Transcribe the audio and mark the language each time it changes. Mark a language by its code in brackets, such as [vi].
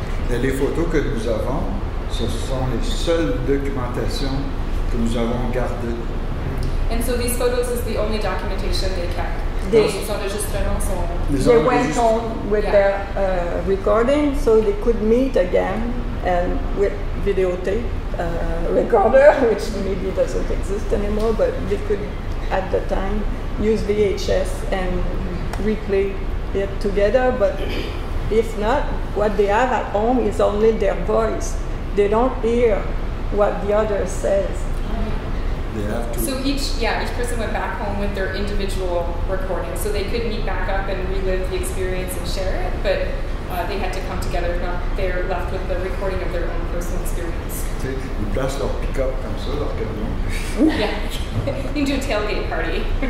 [fr] Et les photos que nous avons, ce sont les seules documentations que nous avons gardées. [en] And so these photos is the only documentation they kept. They went on with their recording, so they could meet again and with videotape recorder, which maybe doesn't exist anymore, but they could at the time use VHS and replay it together. But if not, what they have at home is only their voice. They don't hear what the other says. They have to. So each person went back home with their individual recording, so they could meet back up and relive the experience and share it, but they had to come together. If not, they're left with the recording of their own personal experience. [fr] Ils placent leur pick-up comme ça, leur camion. [en] Yeah, you can do a tailgate party.